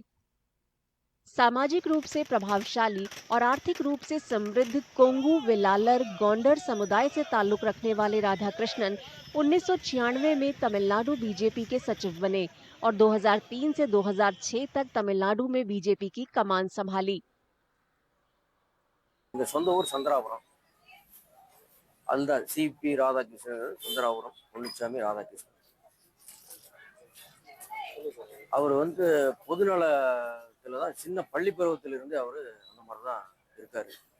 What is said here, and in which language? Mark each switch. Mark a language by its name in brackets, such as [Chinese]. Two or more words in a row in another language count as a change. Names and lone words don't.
[Hindi] सामाजिक रूप से प्रभावशाली और आर्थिक रूप से समृद्ध कोंगू, वेलालर, गोंडर समुदाय से ताल्लुक रखने वाले राधाकृष्णन 1996 में तमिलनाडु बीजेपी के सचिव बने और 2003 से 2006 तक तमिलनाडु में बीजेपी की कमान संभाली। [Tamil] அதுதான் சிபி ராதாகிருஷ்ணன் சுந்தராபுரம் முனிச்சாமி ராதாகிருஷ்ணன். அவர் பொதுநலத்தில் தான் சின்ன பள்ளி பருவத்திலிருந்து அவர் அந்த மாதிரி தான் இருக்காரு.